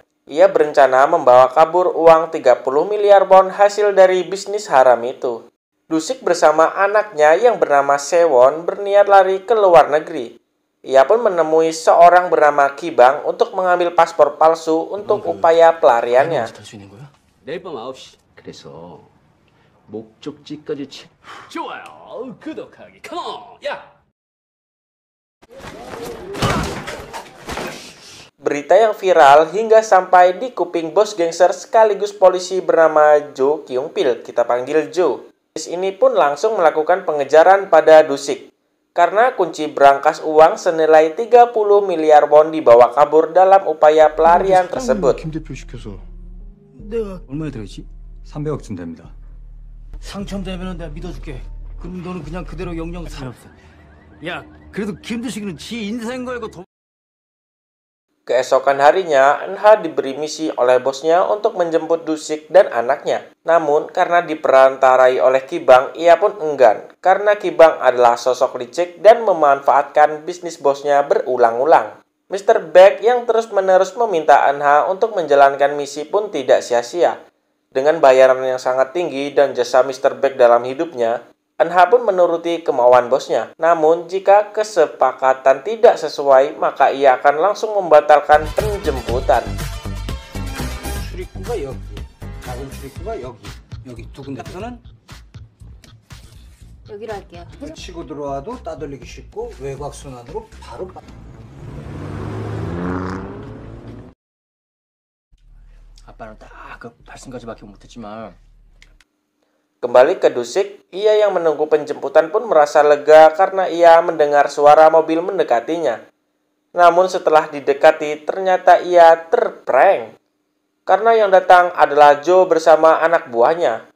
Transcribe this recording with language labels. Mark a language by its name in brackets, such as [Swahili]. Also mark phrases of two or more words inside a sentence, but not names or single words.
[Indonesian] Ia berencana membawa kabur uang 30 miliar won hasil dari bisnis haram itu. Dusik bersama anaknya yang bernama Sewon berniat lari ke luar negeri. Ia pun menemui seorang bernama Kibang untuk mengambil paspor palsu untuk upaya pelariannya. [Korean] 내일 밤 9시. 그래서 목적지까지 좋아요. 구독하기. 컴온. 야. [Indonesian] Berita yang viral hingga sampai di kuping bos gangster sekaligus polisi bernama Jo Kyung Pil, kita panggil Joe. Ini pun langsung melakukan pengejaran pada Dusik karena kunci berangkas uang senilai 30 miliar won dibawa kabur dalam upaya pelarian tersebut. [Korean] 김 대표 시켜서 내가 얼마에 들어있지? 300억쯤 됩니다. 당첨되면 내가 믿어줄게. 그럼 너는 그냥 그대로 영영 살아. 야, 그래도 김두식이는 지 인생 걸고 돈. [Indonesian] Keesokan harinya, NH diberi misi oleh bosnya untuk menjemput Dusik dan anaknya. Namun, karena diperantarai oleh Kibang, ia pun enggan. Karena Kibang adalah sosok licik dan memanfaatkan bisnis bosnya berulang-ulang. Mr. Beck yang terus-menerus meminta NH untuk menjalankan misi pun tidak sia-sia. Dengan bayaran yang sangat tinggi dan jasa Mr. Beck dalam hidupnya, NH pun menuruti kemauan bosnya. Namun, jika kesepakatan tidak sesuai, maka ia akan langsung membatalkan penjemputan. [Korean] 출입구가 여기, 작은 출입구가 여기. 여기 두 군데. 저는 여기로 할게요. 치고 들어와도 따돌리기 쉽고 외곽순환으로 바로. 아빠는 딱 그 8승까지밖에 못했지만 [Indonesian] Kembali ke Dusik, ia yang menunggu penjemputan pun merasa lega karena ia mendengar suara mobil mendekatinya. Namun setelah didekati, ternyata ia terprank. Karena yang datang adalah Joe bersama anak buahnya.